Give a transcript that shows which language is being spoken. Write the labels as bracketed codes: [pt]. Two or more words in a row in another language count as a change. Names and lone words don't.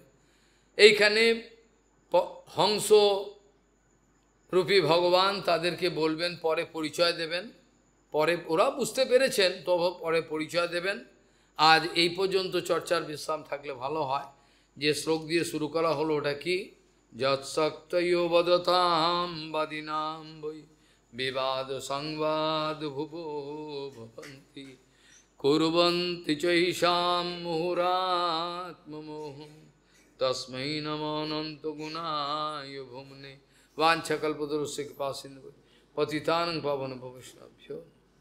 [bn] এইখানে হংস রূপী ভগবান তাদেরকে বলবেন, পরে পরিচয় দেবেন, পরে ওরা বুঝতে পেরেছেন, তবে পরে পরিচয় দেবেন। আজ এই পর্যন্ত চর্চার বিশ্রাম থাকলে ভালো হয়। যে শ্লোক দিয়ে শুরু করা হলো ওটা কি? [sa] যৎসক্তয়ো বদতাম বাদিনাম বৈ বিবাদ সংবাদ ভুবো ভবন্তি কুর্বন্তি চৈষাম মুহুরাত্মমোহম তস্मै নমো অনন্ত গুণায় ভুমনে। वाञ्छकल्पतरुस्य कृपासिन्धु पतितानं पावन भवैष्णवभ्यो